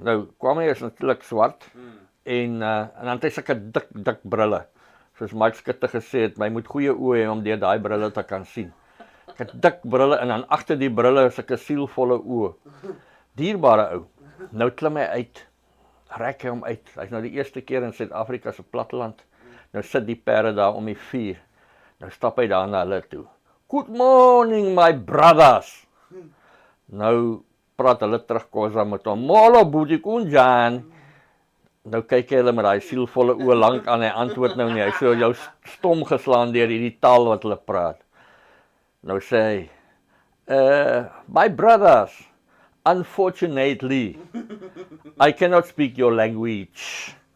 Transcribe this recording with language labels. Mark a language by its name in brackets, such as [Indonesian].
[Afrikaans] Nou, Kwame is natuurlik swart, en dan het hy sulke dik brille, soos Mike Skutte gesê het, my moet goeie oë hê om deur daai brille te kan sien. Ek het dik brille, en dan agter die brille is sulke sielvolle oë. Dierbare ou, nou klim hy uit, rek hy hom uit, hy's nou die eerste keer in Suid-Afrika se platteland, nou sit die perde daar om die vuur, nou stap hy daar na hulle toe. [English] Good morning, my brothers. [Afrikaans] Nou praat hulle terug Khoza met hom. [Xhosa] Molo boetie kunjan. [Afrikaans] Nou kyk hy hulle met daai sielvolle oë lank aan, hy antwoord nou nie. Hy so jou stom geslaan deur hierdie taal wat hulle praat. Nou sê hy, [English] my brothers, unfortunately, I cannot speak your language.